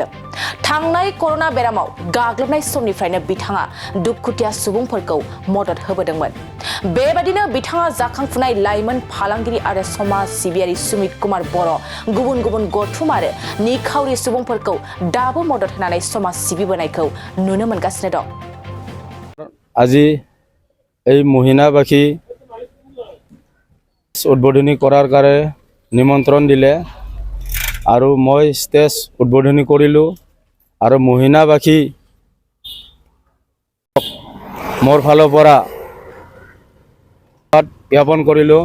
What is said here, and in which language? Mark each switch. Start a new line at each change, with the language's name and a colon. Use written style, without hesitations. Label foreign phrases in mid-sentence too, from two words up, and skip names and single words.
Bodo: थांनाय कर'ना बेरामाव गाग्लोबनाय समनिफ्रायनो बिथाङा दुखुथिया सुबुंफोरखौ मदद होबोदोंमोन। बेबादिनो बिथाङा जाखांफुनाय लाइमोन फालांगिरि आरो समाज सिबियारि सुमित कुमार बर' गुबुन गुबुन गथुम आरो निखावरि सुबुंफोरखौ दाबो मदद होनानै समाज सिबिबोनायखौ नुनो मोनगासिनो दं।
Assamese: আজি এই মহিনাবাসী উদ্বোধনী কৰাৰ কাৰণে নিমন্ত্ৰণ দিলে আৰু মই ষ্টেজ উদ্বোধনী কৰিলোঁ আৰু মহিনাবাসী মোৰ ফালৰ পৰা জ্ঞাপন কৰিলোঁ।